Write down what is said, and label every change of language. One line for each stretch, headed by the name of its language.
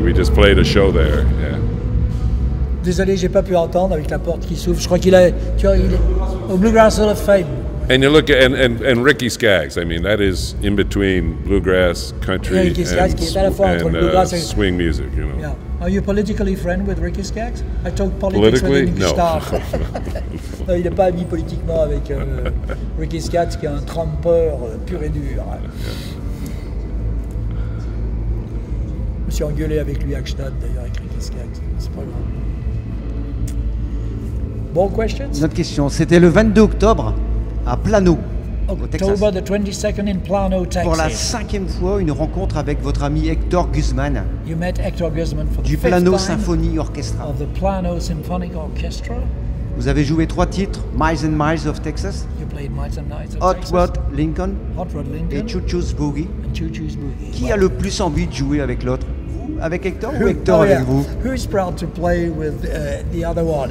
English: We just played a show there. Yeah.
French: Désolé, j'ai pas pu entendre avec la porte qui s'ouvre. Je crois qu'il est au Bluegrass Hall of Fame.
English: And you look at and Ricky Skaggs. I mean, that is in between bluegrass, country, and swing music. You know. Yeah. Are you politically friend with Ricky Skaggs? I talk politics with him. No.
French: Non, il n'est pas ami politiquement avec Ricky Skaggs, qui est un trumpeur pur et dur. Je me suis engueulé avec lui à Gstaad, d'ailleurs, avec Ricky Skaggs. C'est pas grave. Bon, questions? Notre question, c'était le 22 octobre à Plano, au Texas.
English: October the 22nd in Plano, Texas.
French: Pour la 5e fois, une rencontre avec votre ami Hector Guzman.
English: You met Hector Guzman for the
French: du Plano Symphony Orchestra.
English: Of the Plano Symphonic Orchestra.
French: Vous avez joué 3 titres, Miles and Miles of Texas,
English: you played Miles and Miles of Hot Texas, Rod Lincoln,
French: et Choo Choo's Boogie. Qui
English: wow.
French: a le plus envie de jouer avec l'autre? Avec Hector ou Hector avec vous?
English: Who is proud to play with the other one?